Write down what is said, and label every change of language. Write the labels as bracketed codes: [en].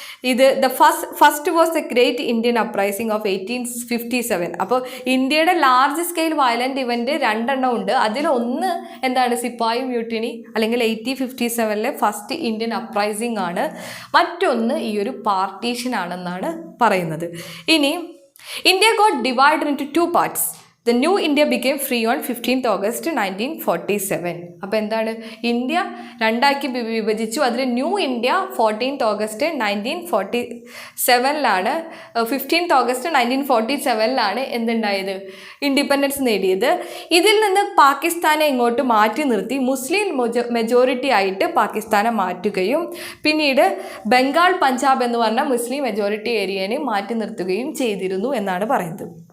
[en] ഇത് first was the great Indian uprising of 1857. [ml] അപ്പോൾ ഇന്ത്യയുടെ ലാർജ് സ്കെയിൽ വയലൻ്റ് ഇവൻറ്റ് 2 ഉണ്ട്. അതിലൊന്ന് സിപ്പായി മ്യൂട്ടിനി അല്ലെങ്കിൽ 1857 ഫസ്റ്റ് ഇന്ത്യൻ അപ്രൈസിംഗ് ആണ്. മറ്റൊന്ന് ഈ ഒരു പാർട്ടീഷൻ ആണെന്നാണ് പറയുന്നത്. [en] ഇനി India got divided into 2 parts. The new India became free on 15th August 1947. [ml] അപ്പോൾ ഇന്ത്യ രണ്ടാക്കി വിഭജിച്ചു. അതിൽ new India 14th August 1947 15th August 1947 എന്തുണ്ടായത്, independence നേടിയത്. ഇതിൽ നിന്ന് പാകിസ്ഥാനെ ഇങ്ങോട്ട് മാറ്റി നിർത്തി മുസ്ലിം മെജോറിറ്റി ആയിട്ട് പാകിസ്ഥാനെ മാറ്റുകയും പിന്നീട് ബംഗാൾ, പഞ്ചാബ് എന്ന് പറഞ്ഞ മുസ്ലിം മെജോറിറ്റി ഏരിയനെ മാറ്റി നിർത്തുകയും ചെയ്തിരുന്നു എന്നാണ് പറയുന്നത്.